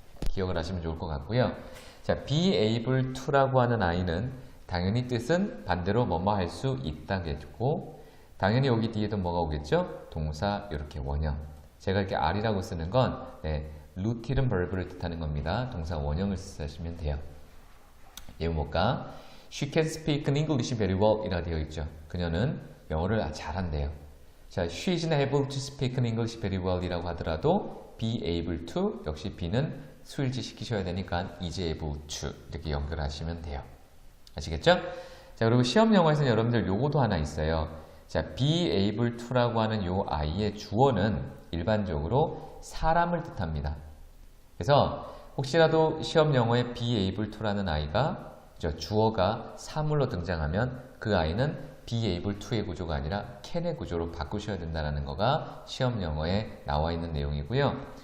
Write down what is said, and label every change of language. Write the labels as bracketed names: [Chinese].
[Korean] 기억을 하시면 좋을 것 같고요. 자, be able to라고 하는 아이는 당연히 뜻은 반대로 뭐뭐 할 수 있다겠고 당연히 여기 뒤에도 뭐가 오겠죠? 동사 이렇게 원형. 제가 이렇게 are이라고 쓰는 건 루틸은 verb를 뜻하는 겁니다. 동사 원형을 쓰시면 돼요. 예문 볼까? [English] She can speak English very well [Korean] 이라 되어 있죠. 그녀는 영어를 잘한대요. 자, [English] she is able to speak English very well [Korean] 이라고 하더라도 be able to 역시 be는 수일치 시키셔야 되니까 is able to 이렇게 연결하시면 돼요. 아시겠죠? 자, 그리고 시험 영어에서는 여러분들 요거도 하나 있어요. 자, be able to라고 하는 요 아이의 주어는 일반적으로 사람을 뜻합니다. 그래서 혹시라도 시험 영어에 be able to라는 아이가 주어가 사물로 등장하면 그 아이는 be able to의 구조가 아니라 can의 구조로 바꾸셔야 된다는 거가 시험 영어에 나와 있는 내용이고요.